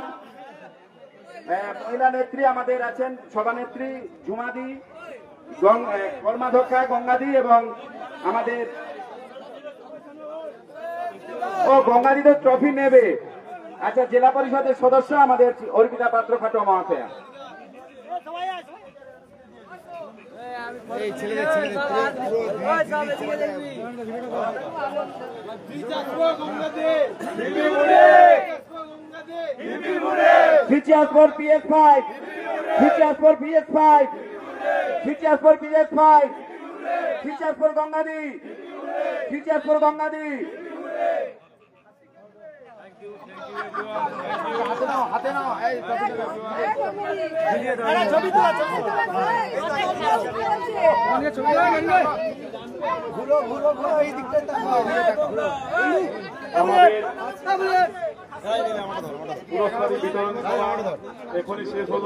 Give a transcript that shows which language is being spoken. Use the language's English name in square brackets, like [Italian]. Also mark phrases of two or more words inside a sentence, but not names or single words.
[Bangla] মহিলা নেত্রী আমাদের আছেন সভানেত্রী ঝুমাদি, কর্মাধ্যক্ষা গঙ্গাদি এবং আমাদের গঙ্গাদি তো ট্রফি নেবে। আচ্ছা, জেলা পরিষদের সদস্য আমাদের অর্পিতা পাত্র খাটো মহাশয়া। [English] for PS5, for PS5, for PS5, for Gangadi, for Gangadi। [Bangla] হাতে নাও, এই ছবি তোলা। আমাদের পুরস্কার বিতরণী সভা এখনই শেষ হলো।